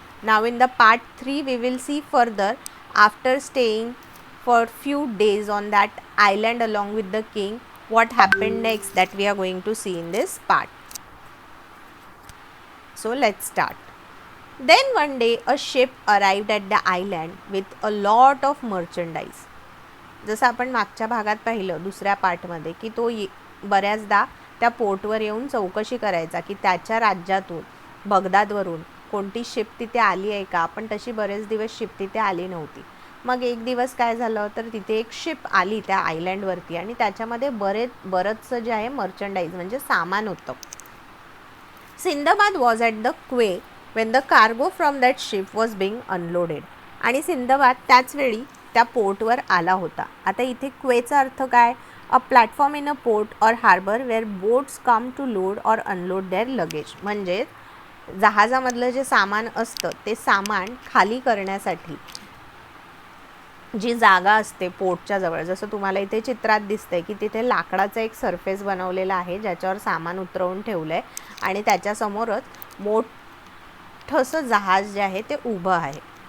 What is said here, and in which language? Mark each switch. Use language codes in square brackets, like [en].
[en] Now in the part 3 we will see further, after staying for few days on that island along with the king, what happened next, that we are going to see in this part. So let's start. Then one day a ship arrived at the island with a lot of merchandise. [mr] जसं आपण मागच्या भागात पाहिलं दुसऱ्या पार्टमध्ये की तो बऱ्याचदा त्या पोर्टवर येऊन चौकशी करायचा की त्याच्या राज्यातून बगदादवरून कोणती शिप तिथे आली आहे का. पण तशी बरेच दिवस शिप तिथे आली नव्हती. मग एक दिवस काय झालं तर तिथे एक शिप आली त्या आयलँडवरती आणि त्याच्यामध्ये बरंचसं जे आहे मर्चंडाईज म्हणजे सामान होतं. [en] Sinbad was at the quay when the cargo from that ship was being unloaded. [mr] आणि सिंदबाद त्याच वेळी त्या पोर्टवर आला होता. आता इथे क्वेचा अर्थ काय, [en] A platform in a port or harbour where boats come to load or unload their luggage. [mr] म्हणजे जहाजामधलं जे सामान असतं ते सामान खाली करण्यासाठी जी जागा असते पोर्टच्या जवळ, जसं तुम्हाला इथे चित्रात दिसतंय की तिथे लाकडाचा एक सरफेस बनवलेला आहे ज्याच्यावर सामान उतरवून ठेवलं आहे आणि त्याच्यासमोरच मोठंसं जहाज जे आहे ते उभं आहे.